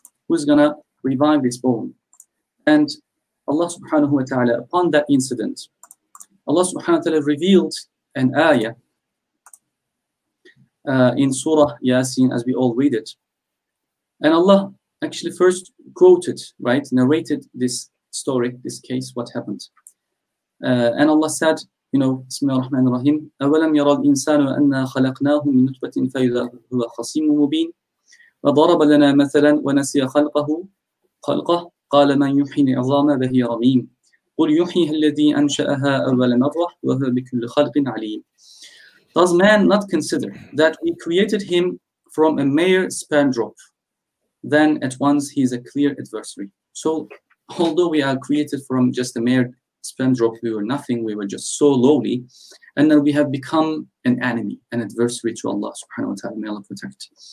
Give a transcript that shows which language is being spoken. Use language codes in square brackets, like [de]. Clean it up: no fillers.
[en] Who's going to revive this bone? And Allah subhanahu wa ta'ala, upon that incident, Allah subhanahu wa ta'ala revealed an ayah in Surah Yasin, as we all read it. And Allah actually first quoted, right, narrated this story, this case, what happened. And Allah said, Bismillah ar-Rahman ar-Rahim, [ar] أَوَلَمْ يَرَى الْإِنسَانُ أَنَّا خَلَقْنَاهُ مِنْ نُطْفَةٍ فَإِذَا هُوَ خَصِيمٌ مُبِينٌ وضرب لنا مثلا ونسي خلقه قال من يحيي العظام وهي رميم قل يحييها الذي أنشأها أول مرة وهو بكل خلق عليم. [en] Does man not consider that we created him from a mere sperm drop? Then at once he is a clear adversary. So although we are created from just a mere sperm drop, we were nothing, we were just so lowly, and then we have become an enemy, an adversary to Allah subhanahu wa ta'ala. May Allah protect.